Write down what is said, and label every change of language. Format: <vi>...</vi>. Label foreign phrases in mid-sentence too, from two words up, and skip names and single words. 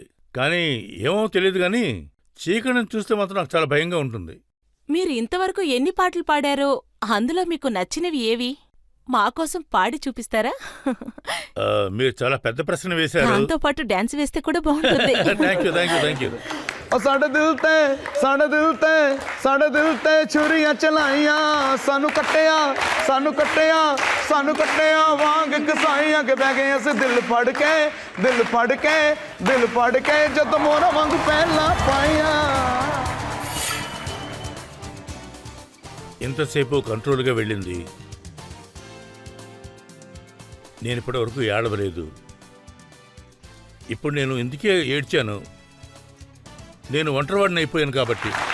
<te>కానీ ఏమో తెలియదు, కానీ చీకటిని చూస్తే మాత్రం నాకు చాలా భయంగా ఉంటుంది. మీరు ఇంతవరకు ఎన్ని పాటలు పాడారో అందులో మీకు నచ్చినవి ఏవి? మాకోసం పాడి చూపిస్తారా? మీరు చాలా పెద్ద ప్రశ్న వేశారు. దాంతో పాటు డాన్స్ వేస్తే కూడా బాగుంటుంది.</te> <en>Thank you, thank you, thank you.</en> <pa>ਸਾਡੇ ਦਿਲ ਤੇ ਛੁਰੀਆਂ ਚਲਾਈਆਂ, ਸਾਨੂੰ ਕੱਟਿਆ ਵਾਂਗ ਕਸਾਈਆਂ ਕਿ ਬਹਿ ਗਏ ਅਸੀਂ ਦਿਲ ਫੜ ਕੇ ਜਦੋਂ ਮੋਹਰਾਂ ਵਾਂਗ ਪਹਿਲਾਂ ਪਾਈਆਂ.</pa> <te>ఇంతసేపు కంట్రోల్గా వెళ్ళింది. నేను ఇప్పటి వరకు ఏడవలేదు. ఇప్పుడు నేను ఎందుకే ఏడ్చాను? నేను ఒంటరివాడిని అయిపోయాను కాబట్టి.</te>